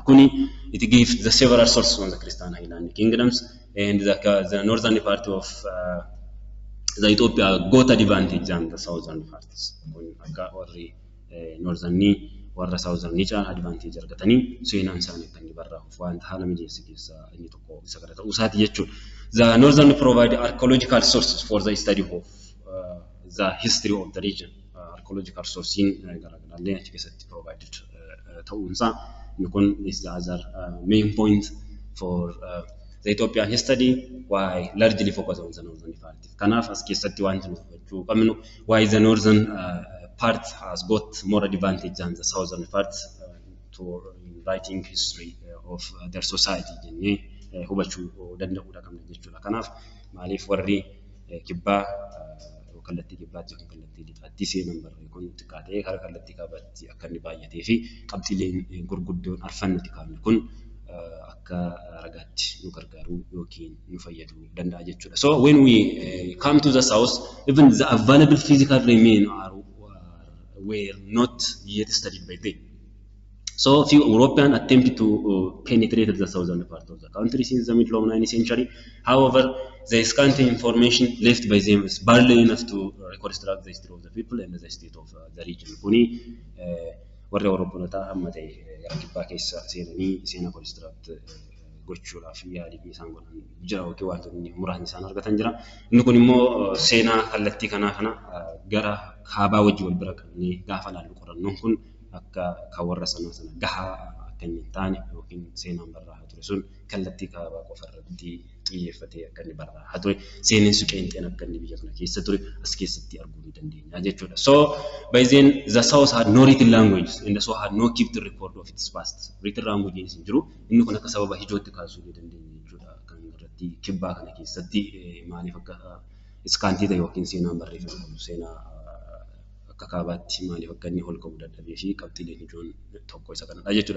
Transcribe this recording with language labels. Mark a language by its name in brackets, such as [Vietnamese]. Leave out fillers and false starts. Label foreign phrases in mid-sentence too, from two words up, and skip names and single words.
[English] Kuni it gives the several sources on the Christian Highland Kingdoms and the northern part of the Ethiopia got advantage than the southern parts. [Oromo] Kun akka warri northern warra southern chaan advantage argatanii seenaan isaanii akka inni barraa'uuf waan haala mijeessa keessa inni tokko isa kana ta'uu isaati jechuudha. [English] The northern provide archaeological sources for the study of the history of the region. Archaeological sourcing [Oromo] garaagaraallee achi keessatti [English] provided [Oromo] ta'uun isaa inni kun [English] is the other main point for the Ethiopian history why largely focus on the northern part. [Oromo] Kanaaf as keessatti wanti nuti hubachuu qabnu [English] why the northern part has got more advantage than the southern part to writing history of their society [Oromo] jennee hubachuu danda'uudha qabna jechuudha. Kanaaf maaliif warri kibbaa kallattii kibbaatti yookiin kallattii lixaatti seenan barree kun xiqqaatee karaa kallattii kaabaatti akka inni baay'atee fi qabxiileen gurguddoon arfannatti kaafne kun akka ragaatti nu gargaaruu yookiin nu fayyaduu danda'a jechuudha. [English] So when we come to the south, even the available physical remains were not yet studied by them. So few Europeans attempted to penetrate the southern part of the country since the middle of 19th century. However, the scanty information left by them is barely enough to reconstruct the history of the people and the state of the region. [Oromo] Kuni warra Europeanotaa amma ta'e gara kibbaa keessa seenanii seenaa reconstruct gochuudhaaf yaalii isaan godhan jira yookiin wantoonni muraasni isaan argatan jira. Inni kun immoo seenaa kallattii kana gara kaabaa wajjin wal bira qabnee gaafa laallu qorannoon kun akka warra sana gahaa akka inni hin taane yookiin seenaan barraa'aa ture sun kallattii kaabaa qofa irratti xiyyeeffatee akka inni barraa'aa ture seenessi qeenxeen akka inni biyya kana keessa ture as keessatti arguu ni dandeenya jechuudha. [English] So by then the south had no written language and so had no kept the record of its past. Written language [Oromo] hin jiru inni kun akka sababa hijootti kaasuu ni dandeenya jechuudha. Kan irratti kibbaa kana keessatti maaliif akka iskaantiita yookiin seenaan barreeffamu seenaa akka kaabaatti maaliif akka inni ol ka'uu dadhabee fi qabxiileen ijoon tokko isa kanadha jechuudha.